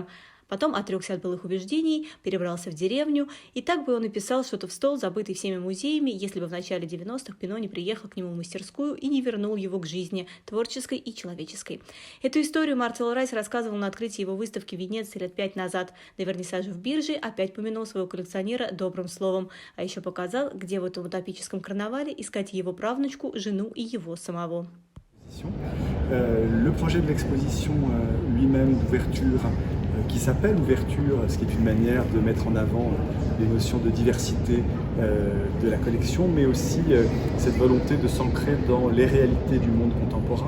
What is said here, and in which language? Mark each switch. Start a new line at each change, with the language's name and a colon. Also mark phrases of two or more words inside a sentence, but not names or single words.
Russian: Потом отрекся от былых убеждений, перебрался в деревню, и так бы он и писал что-то в стол, забытый всеми музеями, если бы в начале 90-х Пино не приехал к нему в мастерскую и не вернул его к жизни, творческой и человеческой. Эту историю Мартел Райс рассказывал на открытии его выставки в Венеции лет 5 назад. На вернисаже в бирже опять помянул своего коллекционера добрым словом, а еще показал, где в этом утопическом карнавале искать его правнучку, жену и его самого.
French: Le projet de l'exposition lui-même d'ouverture, qui s'appelle Ouverture, ce qui est une manière de mettre en avant les notions de diversité de la collection, mais aussi cette volonté de s'ancrer dans les réalités du monde contemporain.